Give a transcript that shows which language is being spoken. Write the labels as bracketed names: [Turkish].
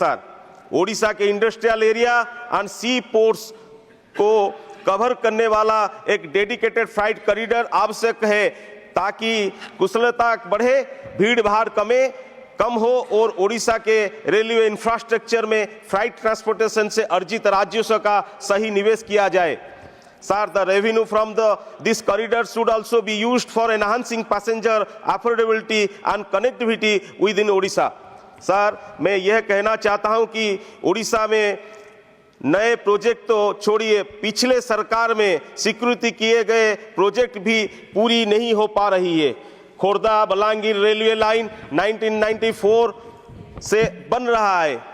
[Hindi] Sir, Orissa के industrial area and C ports को cover करने वाला एक डेडिकेटेड फ्राइट कॉरिडोर आवश्यक है, ताकि कुशलता बढ़े, भीड़ भाड़ कम हो और उड़ीसा के रेलवे इंफ्रास्ट्रक्चर में फ्राइट ट्रांसपोर्टेशन से अर्जित राजस्व का सही निवेश किया जाए। [English] Sir, the revenue from this corridor should also be used for enhancing passenger affordability and connectivity within Odisha. [Hindi] Sir, मैं यह कहना चाहता हूं कि उड़ीसा में नए प्रोजेक्ट तो छोड़िए, पिछले सरकार में स्वीकृति किए गए प्रोजेक्ट भी पूरी नहीं हो पा रही है। खोर्धा बलांगीर रेलवे लाइन 1994 से बन रहा है।